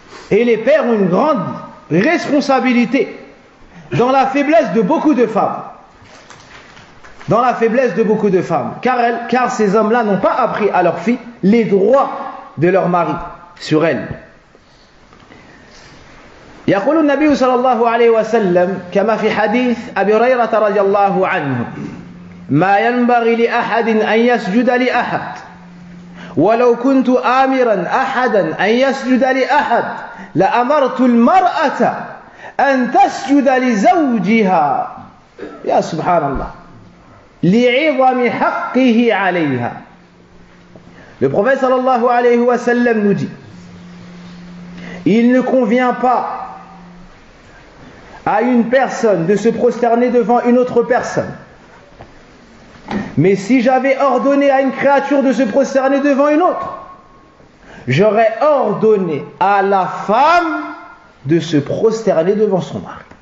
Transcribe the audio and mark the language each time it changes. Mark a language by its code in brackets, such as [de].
[fr] Et les pères ont une grande responsabilité dans la faiblesse de beaucoup de femmes. Dans la faiblesse de beaucoup de femmes. Car ces hommes-là n'ont pas appris à leurs filles les droits de leur mari sur elles. [ar] يقول النبي صلى الله عليه وسلم كما في حديث أبي هريرة رضي الله عنه ما ينبغي لأحد أن يسجد لأحد ولو كنت آمرا أحدا أن يسجد لأحد لأمرت المرأة أن تسجد لزوجها يا سبحان الله لعظم حقه عليها. [fr] Le prophète sallallahu alayhi wa sallam nous dit: il ne convient pas à une personne de se prosterner devant une autre personne. Mais si j'avais ordonné à une créature de se prosterner devant une autre, j'aurais ordonné à la femme de se prosterner devant son mari.